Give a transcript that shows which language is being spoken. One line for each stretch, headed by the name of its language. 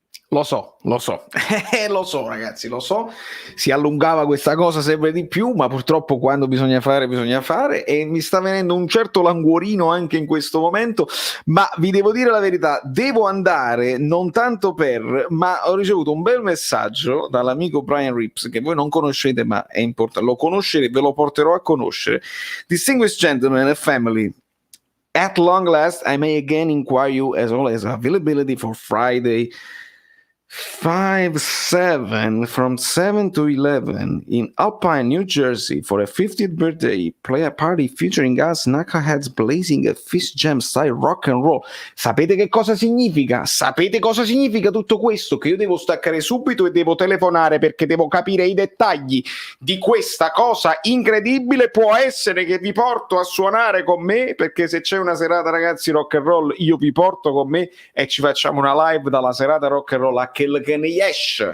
Italian: Lo so, lo so ragazzi, lo so, si allungava questa cosa sempre di più, ma purtroppo quando bisogna fare e mi sta venendo un certo languorino anche in questo momento, ma vi devo dire la verità, devo andare non tanto ma ho ricevuto un bel messaggio dall'amico Brian Rips, che voi non conoscete ma è importante, lo conoscerete, ve lo porterò a conoscere.
English: Distinguished gentlemen and family, at long last I may again inquire you as well as availability for Friday 5-7 from 7 to 11 in Alpine, New Jersey for a 50th birthday play a party featuring us knuckleheads blazing a fish jam style rock and roll.
Italian: Sapete che cosa significa? Sapete cosa significa tutto questo? Che io devo staccare subito e devo telefonare perché devo capire i dettagli di questa cosa incredibile. Può essere che vi porto a suonare con me, perché se c'è una serata, ragazzi, rock and roll, io vi porto con me e ci facciamo una live dalla serata rock and roll a quel che ne esce.